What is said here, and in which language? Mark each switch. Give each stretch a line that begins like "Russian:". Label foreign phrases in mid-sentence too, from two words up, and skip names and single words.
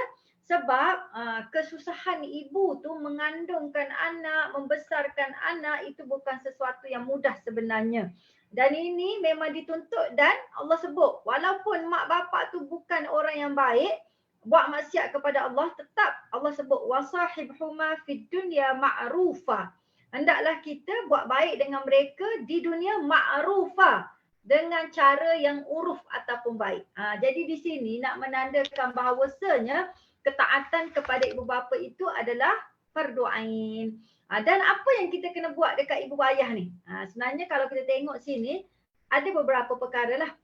Malay: Sebab kesusahan ibu tu mengandungkan anak, membesarkan anak itu bukan sesuatu yang mudah sebenarnya. Dan ini memang dituntut dan Allah sebut, walaupun mak bapak tu bukan orang yang baik, buat maksiat kepada Allah, tetap Allah sebut
Arabic: wasahibhuma fid dunya ma'rufa.
Malay: Hendaklah kita buat baik dengan mereka di dunia ma'rufa, dengan cara yang uruf ataupun baik. Jadi di sini nak menandakan bahawasanya ketaatan kepada ibu bapa itu adalah fardu ain. Dan apa yang kita kena buat dekat ibu ayah ni? Sebenarnya kalau kita tengok sini, ada beberapa perkara lah.